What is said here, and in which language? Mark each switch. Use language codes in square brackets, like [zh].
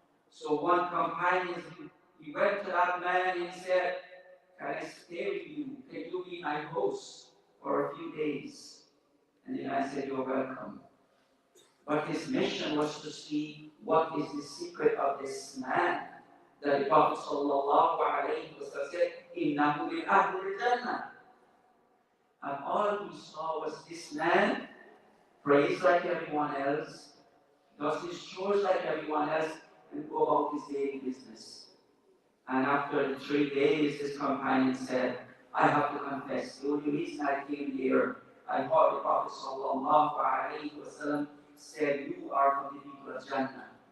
[en] So one companion, he went to that man and he said, can I stay with you? Can you be my host for a few days? And the man said, you're welcome. But his mission was to see what is the secret of this man. That the Prophet ﷺ said, [ar] إِنَّهُ مِنْ أَهْلِ الْجَنَّةِ. [en] And all we saw was this man prays like everyone else, does his chores like everyone else, and go about his daily business. And after the 3 days, his companion said, I have to confess, the only reason I came here, I heard the Prophet ﷺ said, you are from the people of Jannah.